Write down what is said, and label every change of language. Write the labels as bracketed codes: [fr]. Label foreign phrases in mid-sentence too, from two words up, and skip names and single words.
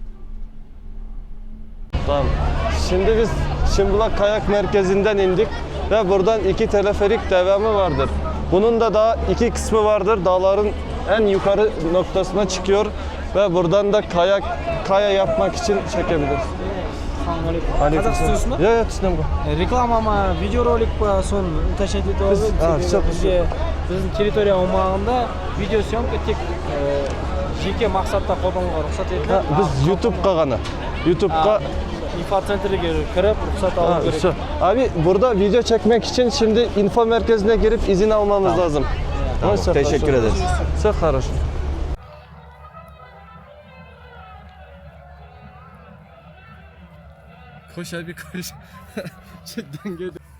[tr] Tamam. Şimdi biz Şımbılak Kayak Merkezi'nden indik ve buradan 2 teleferik devamı vardır. Bunun da daha 2 kısmı vardır. Dağların en yukarı noktasına çıkıyor ve buradan da kaya yapmak için çekebiliriz. [kk] Қазақ түсінесің ба? Ya түсінемін ғой. Реклама ма, видеоролик па, соны уточнять етіп алып едік. [ru] всё, [kk] Бізге біздің территория аумағында видеосъемка тек жеке мақсатта қолдануға рұқсат етіледі. Biz YouTube'ga ғана. YouTube'ga инфоцентрге кіріп рұқсат алу керек. [tr] Şu. Abi burada video çekmek için şimdi info merkezine girip izin almamız lazım. Tamam, [ru] Все [tr] teşekkür [ru] хорошо. [tr] ederiz. [ru] Все хорошо. [tr] Koş abi koş. Cidden gel.